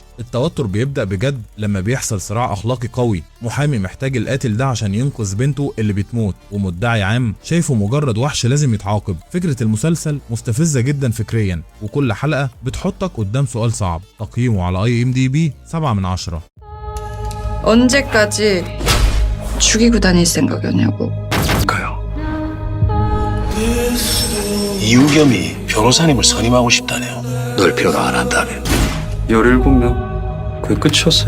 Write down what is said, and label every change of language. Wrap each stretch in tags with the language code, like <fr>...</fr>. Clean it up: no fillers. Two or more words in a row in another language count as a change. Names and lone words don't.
<ar>التوتر بيبدأ بجد لما بيحصل صراع أخلاقي قوي، محامي محتاج القاتل ده عشان ينقذ بنته اللي بتموت، ومدعي عام شايفه مجرد وحش لازم يتعاقب. فكرة المسلسل مستفزة جدا فكريا، وكل حلقة بتحطك قدام سؤال صعب. تقييمه على IMDb 7/10.</ar> <ko>언제까지 죽이고 다닐 생각이었냐고. 가요. 이우겸이 변호사님을 선임하고 싶다네요. 널 변호 안 한다면. 17명. 그게 끝이었어요.</ko>